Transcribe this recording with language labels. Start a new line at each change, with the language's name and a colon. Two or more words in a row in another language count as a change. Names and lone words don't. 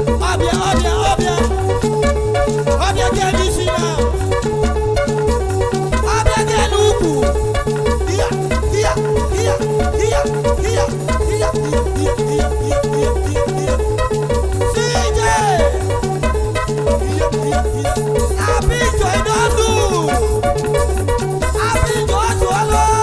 Igbo: Ọbịa, ọbịa, ọbịa. Ọbịa dị elu isi na. Ọbịa dị elu ugwu. Iya, iya, iya, iya, iya. C J!
English: Happy joy don do! Happy joy to all!